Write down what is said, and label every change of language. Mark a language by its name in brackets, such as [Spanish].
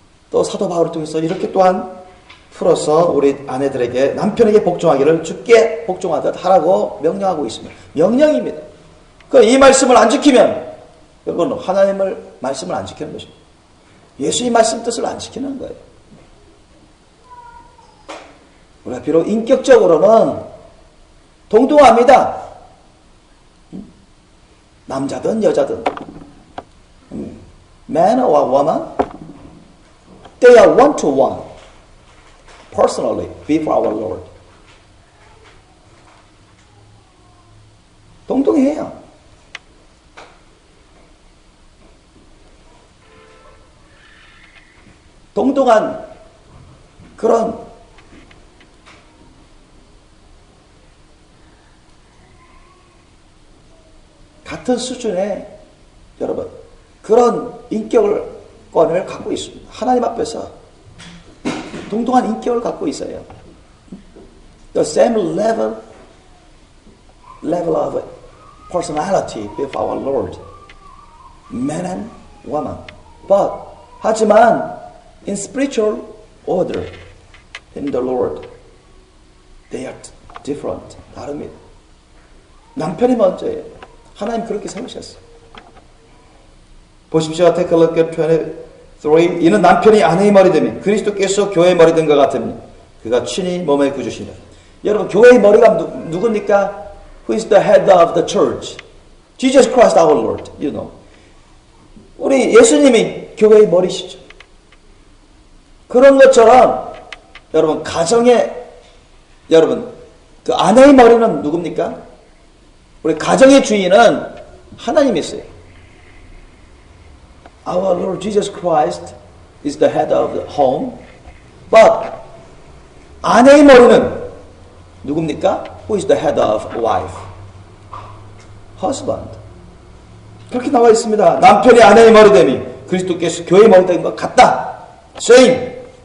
[Korean] 또 사도 바울을 통해서 이렇게 또한 풀어서 우리 아내들에게 남편에게 복종하기를 주께 복종하듯 하라고 명령하고 있습니다. 명령입니다. 이 말씀을 안 지키면 여러분 하나님을 말씀을 안 지키는 것입니다. 예수의 말씀 뜻을 안 지키는 거예요. 우리가 비록 인격적으로는 동등합니다. 남자든 여자든 [English] man or woman they are one to one personally before our Lord. [Korean] 동등해요. 동등한 그런 같은 수준의 여러분 그런 인격권을 갖고 있습니다. 하나님 앞에서 동등한 인격을 갖고 있어요. [English] The same level of personality before our Lord, man and woman. But [Korean] 하지만 [English] in spiritual order in the Lord, they are different. [Korean] 다릅니다. 남편이 먼저예요. 하나님 그렇게 세우셨어요. 보십시오. [English] Take a look at 23. [Korean] 이는 남편이 아내의 머리 되며 그리스도께서 교회의 머리 된 것 같으니 그가 친히 몸의 구주시니라. 여러분 교회의 머리가 누굽니까? [English] Who is the head of the church? Jesus Christ our Lord. You know. [Korean] 우리 예수님이 교회의 머리시죠. 그런 것처럼 여러분 가정의 여러분 그 아내의 머리는 누굽니까? 우리 가정의 주인은 하나님이세요. [English] Our Lord Jesus Christ is the head of the home. [Korean] But 아내의 머리는 누굽니까? [English] Who is the head of wife? Husband. [Korean] 그렇게 나와 있습니다. 남편이 아내의 머리됨이 그리스도께서 교회의 머리된 것 같다. [English] Same.